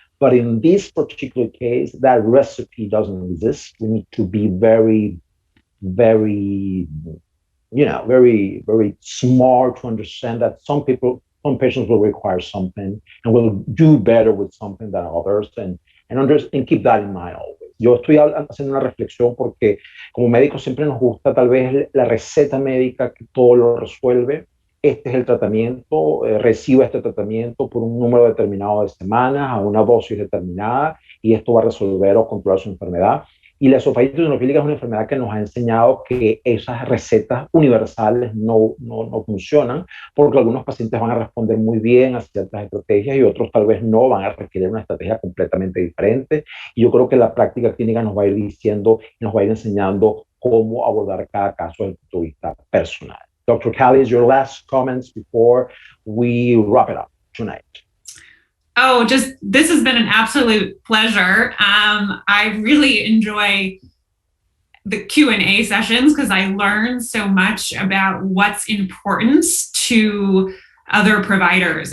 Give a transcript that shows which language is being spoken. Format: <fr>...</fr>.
<en>But in this particular case, that recipe doesn't exist. We need to be very, very, very smart to understand that some patients will require something and will do better with something than others, and keep that in mind always.</en> <es>Yo estoy haciendo una reflexión porque como médicos siempre nos gusta tal vez la receta médica que todo lo resuelve. Este es el tratamiento, reciba este tratamiento por un número determinado de semanas, a una dosis determinada, y esto va a resolver o controlar su enfermedad. Y la esofagitis eosinofílica es una enfermedad que nos ha enseñado que esas recetas universales no funcionan, porque algunos pacientes van a responder muy bien a ciertas estrategias y otros tal vez no, van a requerir una estrategia completamente diferente. Y yo creo que la práctica clínica nos va a ir diciendo, nos va a ir enseñando cómo abordar cada caso desde el punto de vista personal.</es> <en>Dr. Calies, your last comments before we wrap it up tonight. Oh, this has been an absolute pleasure. I really enjoy the Q&A sessions because I learn so much about what's important to other providers.</en>